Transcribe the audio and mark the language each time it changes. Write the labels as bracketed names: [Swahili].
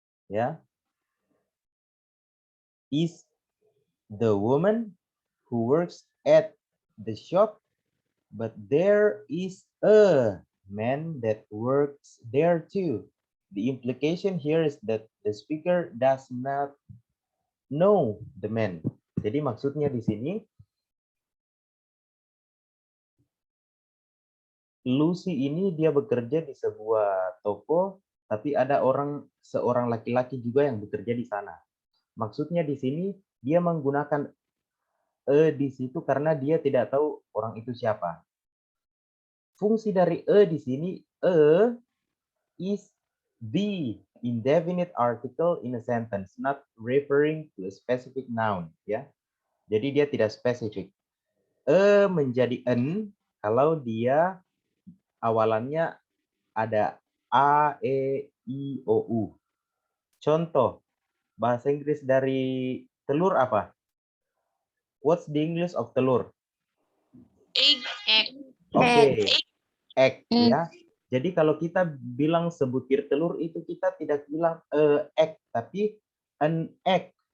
[English] Ya, is the woman who works at the shop, but there is a man that works there too. The implication here is that the speaker does not know the man. [Indonesian] Jadi maksudnya di sini, Lucy ini dia bekerja di sebuah toko, tapi ada seorang laki-laki juga yang bekerja di sana. Maksudnya di sini dia menggunakan di situ karena dia tidak tahu orang itu siapa. Fungsi dari di sini, [English] is the indefinite article in a sentence, not referring to a specific noun, ya. [Indonesian] Jadi dia tidak spesifik. Menjadi an kalau dia awalannya ada a, e, i, o, u. Contoh bahasa Inggris dari telur apa? [English] What's the English of telur? Egg. [Indonesian] Oke, egg, ya. Jadi kalau kita bilang sebutir telur itu kita tidak bilang egg, tapi an egg.